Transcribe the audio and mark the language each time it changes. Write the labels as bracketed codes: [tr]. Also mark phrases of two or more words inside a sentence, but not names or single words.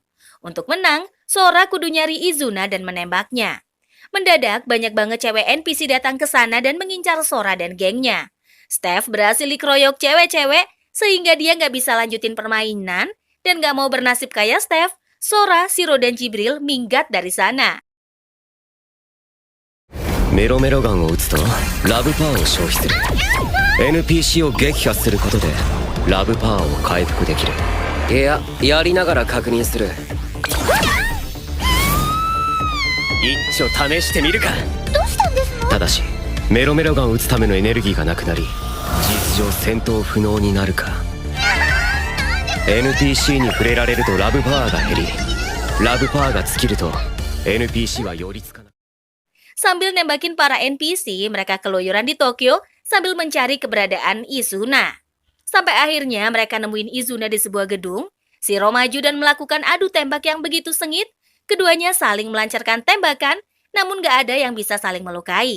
[id] Untuk menang, Sora kudu nyari Izuna dan menembaknya. Mendadak banyak banget cewek NPC datang ke sana dan mengincar Sora dan gengnya. Steph berhasil dikeroyok cewek-cewek sehingga dia nggak bisa lanjutin permainan dan nggak mau bernasib kayak Steph, Sora, Shiro, dan Jibril minggat dari sana. [ja] メロメロガンを撃つとラブパワーを消費する NPC を撃破することでラブパワーを回復できるいややりながら確認する一丁試してみるかどうしたんですの？ただしメロメロガンを撃つためのエネルギーがなくなり事実上戦闘不能になるか NPC に触れられるとラブパワーが減りラブパワーが尽きると NPC は寄りつかない [id] Sambil nembakin para NPC, mereka keluyuran di Tokyo sambil mencari keberadaan Izuna. Sampai akhirnya mereka nemuin Izuna di sebuah gedung. Shiro maju dan melakukan adu tembak yang begitu sengit. Keduanya saling melancarkan tembakan, namun gak ada yang bisa saling melukai.